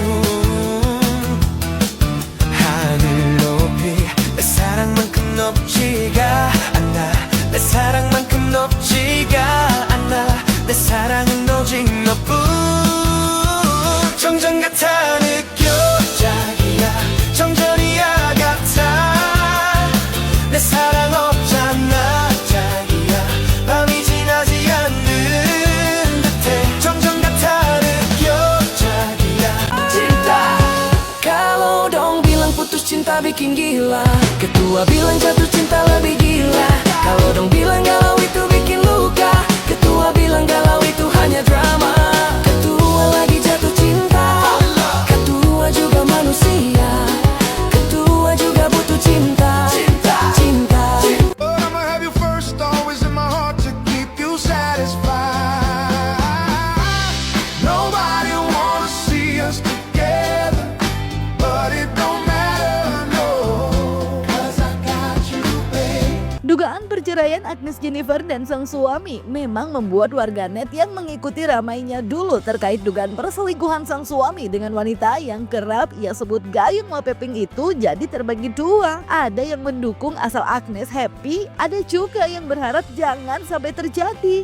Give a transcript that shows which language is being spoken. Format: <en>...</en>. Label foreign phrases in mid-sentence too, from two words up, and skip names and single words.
<ko>하늘 높이 내 사랑만큼 높지가 않아 내 사랑만큼 높지가 않아 내 사랑은 오직 너뿐 정전 같아 느껴 자기야 정전이야 같아 내 사랑 없잖아 자기야 밤이 지나지 않는 듯해 정전 같아 느껴 자기야</ko> <id>cinta kalau dong bilang putus cinta bikin gila ketua bilang jatuh cinta lebih gila kalau dong bilang galau itu bikin luka ketua bilang galau itu hanya drama ketua lagi jatuh cinta ketua juga manusia ketua juga butuh cinta cinta</id> <en>But I'ma have you first, always in my heart to keep you satisfied. Nobody wanna see us together, but it don't matter, no, 'cause I got you, babe.</en> <id>Dugaan perceraian Agnes Jennifer dan sang suami memang membuat warganet yang mengikuti ramainya dulu terkait dugaan perselingkuhan sang suami dengan wanita yang kerap ia sebut gayung Wapeping itu jadi terbagi dua. Ada yang mendukung asal Agnes happy, ada juga yang berharap jangan sampai terjadi.</id>